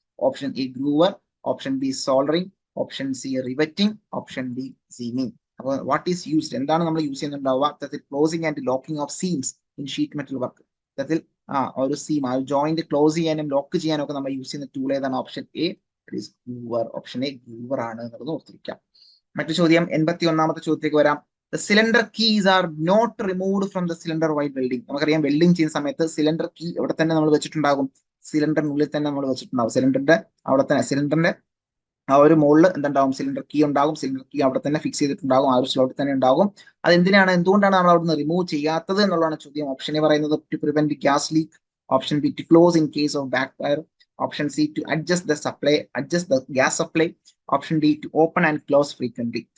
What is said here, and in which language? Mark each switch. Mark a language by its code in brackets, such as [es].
[en] Option A groover, option B soldering, option C riveting, option D seaming. [ml] അപ്പോൾ [en] what is used, [ml] എന്താണ് നമ്മൾ use ചെയ്യുന്നുണ്ടാവുക [en] Closing and locking of seams in sheet metal work? [ml] ഇത്തരത്തിൽ ഒരു seam ആ joint close ചെയ്യാനും lock ചെയ്യാനും ഒക്കെ നമ്മൾ യൂസ് ചെയ്യുന്ന ടൂൾ ഏതാണ്? Option A groover. Option A groover ആണ് എന്നുള്ളത് ഓർത്തിരിക്കാം. മറ്റു ചോദ്യം 81ാമത്തെ ചോദ്യത്തിലേക്ക് വരാം. [en] The cylinder keys are not removed from the cylinder while welding. [ml] നമുക്കറിയാം വെൽഡിങ് ചെയ്യുന്ന സമയത്ത് സിലിണ്ടർ കീ അവിടെ തന്നെ നമ്മൾ വെച്ചിട്ടുണ്ടാകും, സിലിണ്ടറിനുള്ളിൽ തന്നെ നമ്മൾ വെച്ചിട്ടുണ്ടാകും. സിലിണ്ടറിന്റെ അവിടെ തന്നെ സിലിണ്ടറിന്റെ ആ ഒരു മുകളിൽ എന്തുണ്ടാവും? സിലിണ്ടർ കീ ഉണ്ടാകും. സിലിണ്ടർ കീ അവിടെ തന്നെ ഫിക്സ് ചെയ്തിട്ടുണ്ടാകും, ആ ഒരു സ്ലോട്ടിൽ തന്നെ ഉണ്ടാകും. എന്തുകൊണ്ടാണ് നമ്മൾ അവിടുന്ന് റിമൂവ് ചെയ്യാത്തത് എന്നുള്ളതാണ് ചോദ്യം. [en] Option A പറയുന്നത് to prevent gas leak, option B to close in case of backfire, option C to adjust the gas supply, option D to open and close frequently.